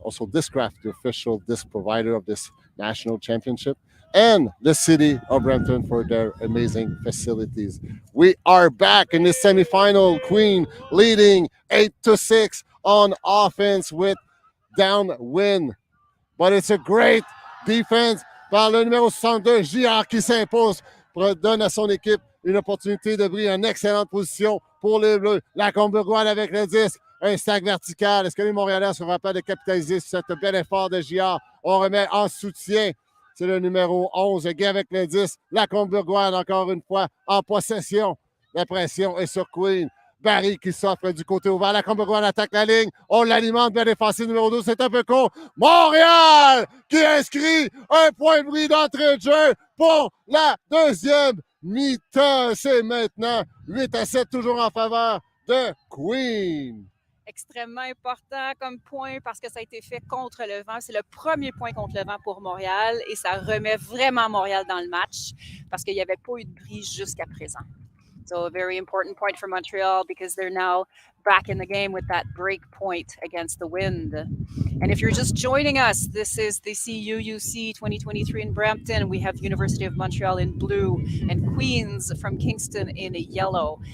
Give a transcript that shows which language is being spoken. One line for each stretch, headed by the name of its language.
English: Also, Discraft, the official disc provider of this national championship, and the city of Brampton for their amazing facilities. We are back in the semifinal. Queen leading 8-6 on offense with downwind. But it's a great defense
French: par le numéro 62, JR, qui s'impose, donne à son équipe une opportunité de briller en excellente position pour les Bleus. La Combergoine avec le disque, un stack vertical. Est-ce que les Montréalais seront capables de capitaliser sur ce bel effort de JR? On remet en soutien. C'est le numéro 11, Guy avec le 10. La Combergoine, encore une fois, en possession. La pression est sur Queen. Barry qui s'offre du côté ouvert. La Combergoine attaque la ligne. On l'alimente bien défensif. Numéro 12, c'est un peu con. Montréal qui inscrit un point de bris d'entrée de jeu pour la deuxième mi-temps. C'est maintenant 8-7, toujours en faveur de Queen. Extrêmement important comme point parce que ça a été fait contre le vent. C'est le premier point contre le vent pour Montréal et ça remet vraiment Montréal dans le match parce qu'il n'y avait pas eu de brise jusqu'à présent.
English: So a very important point for Montreal because they're now back in the game with that break point against the wind. And if you're just joining us, this is the CUUC 2023 in Brampton. We have University of Montreal in blue and Queens from Kingston in yellow.